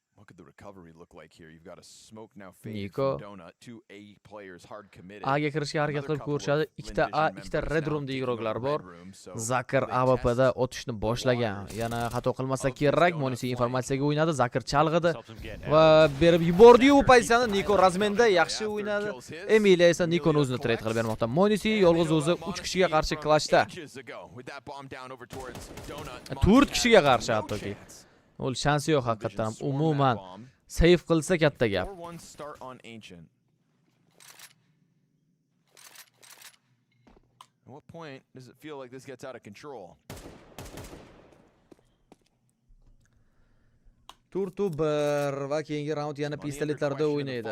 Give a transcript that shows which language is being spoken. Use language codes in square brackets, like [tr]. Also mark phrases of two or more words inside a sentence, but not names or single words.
[en] could the recovery look like here? You've got a smoke now fade Nico. from Donut. 2 A players hard committed. [uz] A ga kirishga harakat qilib ko'rishadi. Ikkita A, ikkita Red Roomda igroqlar bor. Zakir AWPda o'tishni boshlagan. Yana xato qilmasa kerak. Monisi informatsiyaga o'ynadi. Zakir chalg'idi va berib yubordi-yu bu pozitsiyani. Niko razmenda yaxshi o'ynadi. Emilia esa Nikoni o'zini trade qilib bermoqda. Monisi yolg'iz o'zi 3 kishiga qarshi clashda. 4 kishiga qarshi hattoki. Ol shansi yo'q haqiqatan. Umuman save qilsa katta gap. [en] 4-1 start on Ancient. At what point does it feel like this gets out of control? [uz] 4-1 va keyingi raund yana pistoletlarda o'ynaydi.